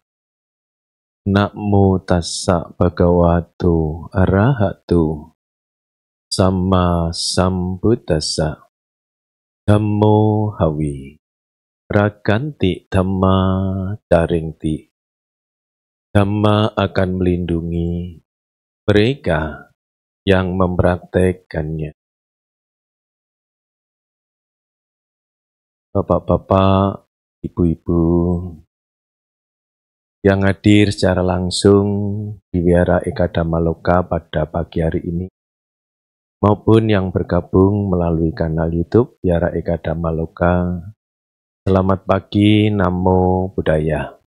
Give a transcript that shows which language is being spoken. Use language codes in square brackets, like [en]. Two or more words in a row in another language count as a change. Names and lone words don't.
[pi] Namo tassa bhagavato arahato samma sambuddhassa. Dhammo hawi raganti dhamma caringti. [id] Dhamma akan melindungi mereka yang mempraktekannya. Bapak-bapak, ibu-ibu yang hadir secara langsung di Wihara Ekadhamaloka pada pagi hari ini, maupun yang bergabung melalui kanal YouTube Wihara Ekadhamaloka, selamat pagi, [pi] Namo Buddhaya.